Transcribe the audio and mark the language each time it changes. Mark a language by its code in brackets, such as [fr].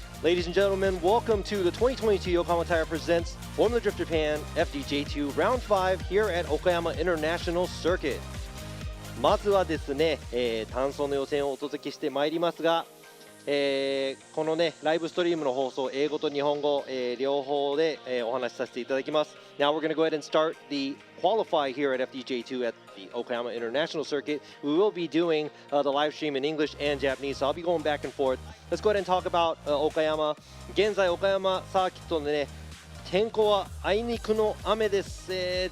[en] Ladies and gentlemen, welcome to the 2022 Yokohama Tire presents Formula Drift Japan FDJ2 Round 5 here at Okayama International Circuit。 [ja] まずはですね、単走の予選をお届けしてまいりますが、このねライブストリームの放送英語と日本語、両方で、お話しさせていただきます。 [en] Now we're going to go ahead and start the qualify here at FDJ2 at the Okayama International Circuit. We will be doing the live stream in English and Japanese, so I'll be going back and forth. Let's go ahead and talk about Okayama. [ja] 現在岡山サーキットでね天候はあいにくの雨です。